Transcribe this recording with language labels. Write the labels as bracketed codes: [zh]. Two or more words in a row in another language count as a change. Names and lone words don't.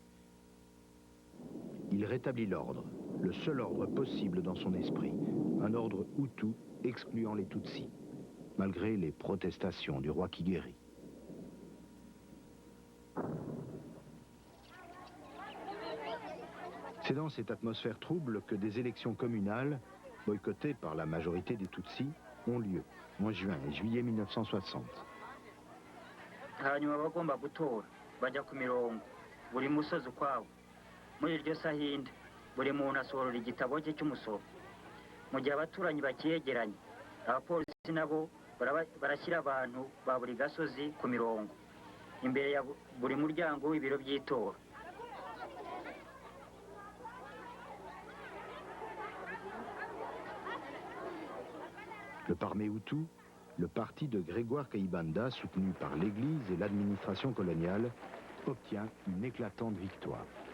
[fr] Il rétablit l'ordre, le seul ordre possible dans son esprit, un ordre Hutu excluant les Tutsis, malgré les protestations du roi Kigeri. C'est dans cette atmosphère trouble que des élections communales, boycottées par la majorité des Tutsis, ont lieu en juin et juillet 1960. [rw] hanyuma bagomba gutora bajya ku mirongo buri musozi ukwawo muri iryo sahinda buri muntu asohora igitabo cye cy'umusoro mu gihe abaturanyi bakiyegeranye abapolisi nabo barashyira abantu ba buri gasozi ku mirongo imbere ya buri muryango w'ibiro by'itora. [fr] Le Parmé Hutu, le parti de Grégoire Kayibanda, soutenu par l'Église et l'administration coloniale, obtient une éclatante victoire.